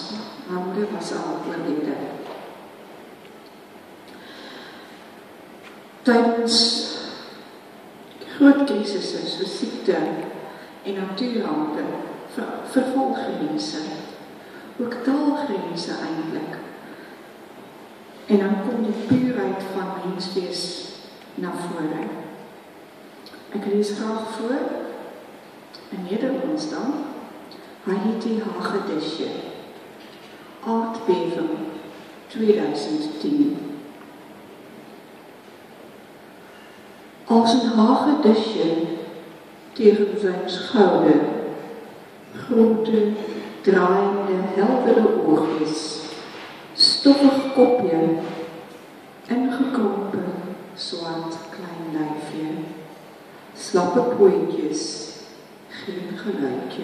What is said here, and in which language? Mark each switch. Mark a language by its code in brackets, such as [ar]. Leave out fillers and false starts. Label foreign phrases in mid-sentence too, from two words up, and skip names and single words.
[af] Haar moeder was al oorlede. Tydens groot krisisse soos siekte en natuurrampe, vervolggrense, ook taalgrense eintlik. En dan kom die puurheid van menswees na vore. Ek lees graag voor, in Nederlands dan, Haiti hagedisje, aardbeving 2010. [nl] Als een hagedisje tegen zijn schouder, grote, draaiende, heldere oogjes, stoffig kopje, ingekrompen, zwart klein lijfje, slappe pootjes, geen geluidje.